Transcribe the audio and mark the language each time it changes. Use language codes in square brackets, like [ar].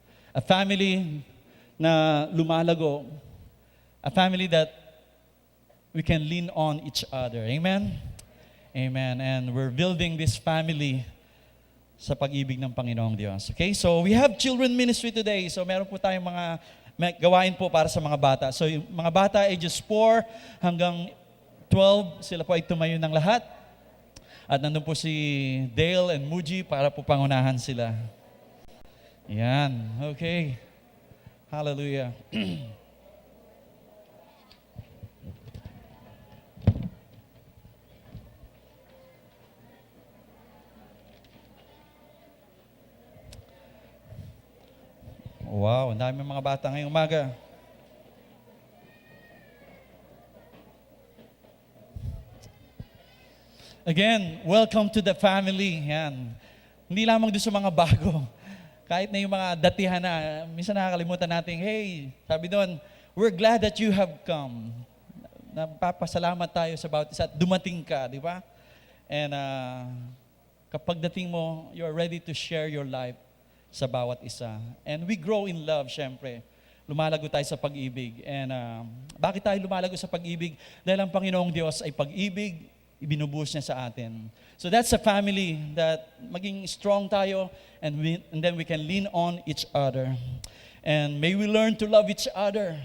[en] A family na lumalago. A family that we can lean on each other. Amen? Amen. And we're building this family sa pag-ibig ng Panginoong Diyos. Okay? So we have children ministry today. [tl] So meron po tayong mga gawain po para sa mga bata. So yung mga bata ages 4 hanggang 12, sila po ay tumayo ng lahat. At nandun po si Dale and Muji para po pangunahan sila. Yan. Okay. Hallelujah. Wow, ang dami mga bata ngayong umaga. [en] Again, welcome to the family. [tl] Yan. Hindi lamang doon sa mga bago. Kahit na yung mga datihan na, minsan nakakalimutan natin, hey, sabi doon, we're glad that you have come. Napapasalamat tayo sa bawat isa at dumating ka, di ba? And kapag dating mo, you're ready to share your life sa bawat isa. [en] And we grow in love, syempre. Lumalago tayo sa pag-ibig. [tl] And bakit tayo lumalago sa pag-ibig? Dahil ang Panginoong Diyos ay pag-ibig, ibinubuhos niya sa atin. [en] So that's a family that maging strong tayo and then we can lean on each other. And may we learn to love each other.